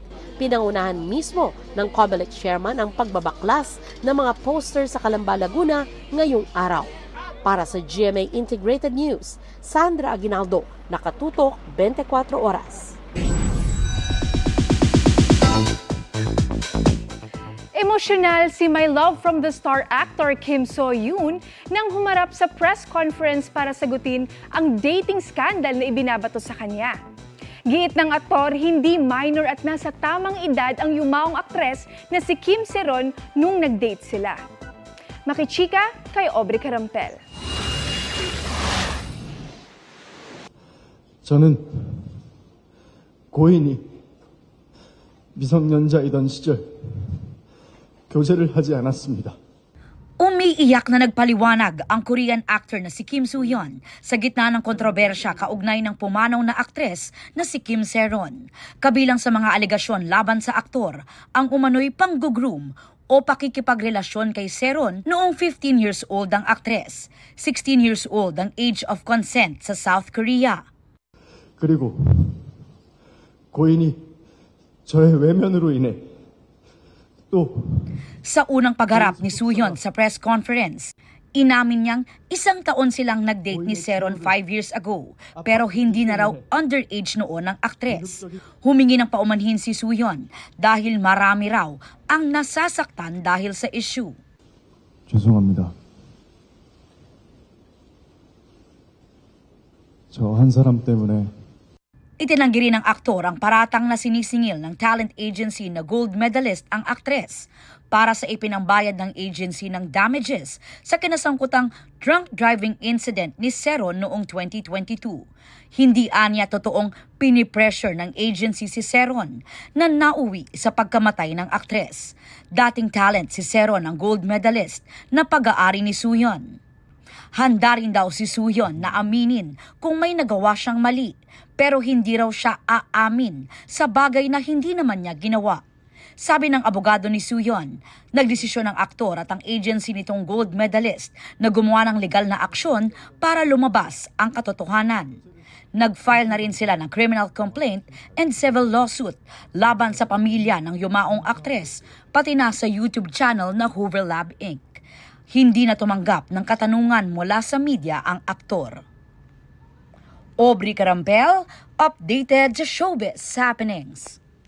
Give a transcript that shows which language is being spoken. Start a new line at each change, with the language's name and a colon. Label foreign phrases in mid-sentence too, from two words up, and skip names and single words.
Filipino: Pinangunahan mismo ng COMELEC chairman ang pagbabaklas ng mga poster sa Calamba, Laguna ngayong araw. Para sa GMA Integrated News, Sandra Aguinaldo, nakatutok 24 oras. Emosyonal si My Love from the Star actor Kim So-yoon nang humarap sa
English: press conference
Filipino: para sagutin ang dating scandal na ibinabato sa kanya. Giit ng aktor, hindi minor at nasa tamang edad ang yumaong aktres na si Kim Seron nung nag-date sila. Makichika kay Aubrey Carampel.
Korean: 저는 고인이 미성년자이던 시절 교제를 하지 않았습니다.
Filipino: Umiiyak na nagpaliwanag ang Korean actor na si Kim So-yeon sa gitna ng kontrobersya kaugnay ng pumanaw na aktres na si Kim Seron. Kabilang sa mga alegasyon laban sa aktor ang umano'y panggugroom o pakikipagrelasyon kay Seron noong 15
English: years old
Filipino: ang aktres, 16
English: years old
Filipino: ang
English: age of consent
Filipino: sa South Korea.
Korean: 그리고 고인이 저의 외면으로 인해 또
Filipino: sa unang pagharap ni So-yeon sa
English: press conference,
Filipino: Inamin niyang 1 taon silang nag-date ni Seron 5
English: years ago,
Filipino: pero hindi na raw underage noon ang aktres. Humingi ng paumanhin si Suyon dahil marami raw ang nasasaktan dahil sa issue.
Korean: 죄송합니다. 저 한 사람 때문에
Filipino: Itinanggi rin ng aktor ang paratang na sinisingil ng
English: talent agency
Filipino: na gold medalist ang aktres para sa ipinangbayad ng agency ng damages sa kinasangkutang
English: drunk driving incident
Filipino: ni Seron noong 2022. Hindi anya totoong pinipressure ng agency si Seron na nauwi sa pagkamatay ng aktres. Dating talent si Seron ang gold medalist na pag-aari ni Suyon. Handa rin daw si Suyon na aminin kung may nagawa siyang mali, pero hindi raw siya aamin sa bagay na hindi naman niya ginawa. Sabi ng abogado ni Suyon, nagdesisyon ng aktor at ang agency nitong gold medalist na gumawa ng legal na aksyon para lumabas ang katotohanan. Nag-file na rin sila ng
English: criminal complaint and civil lawsuit
Filipino: laban sa pamilya ng yumaong aktres, pati na sa YouTube channel na Hoover Lab Inc. Hindi na tumanggap ng katanungan mula sa media ang aktor. Aubrey Carampel, updated sa Showbiz Happenings.